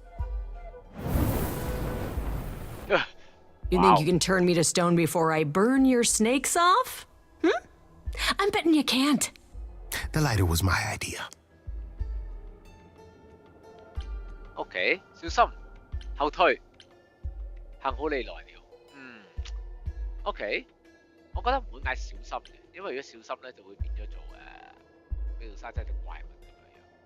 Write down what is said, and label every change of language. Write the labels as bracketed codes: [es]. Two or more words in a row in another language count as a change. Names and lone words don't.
[en] You think you can turn me to stone before I burn your snakes off? I'm betting you can't. The lighter was my idea. [yue] OK， 小心，後退，幸好你來了。OK， 我覺得唔會嗌小心嘅，因為如果小心咧就會變咗做咩叫沙真係隻怪物咁樣樣。